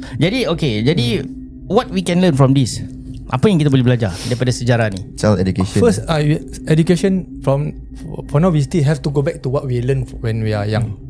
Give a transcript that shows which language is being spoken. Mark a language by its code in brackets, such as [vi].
[en] Jadi what we can learn from this? [ms] Apa yang kita boleh belajar daripada sejarah ni? [en] Child education. First, education for now we still have to go back to what we learn when we are young.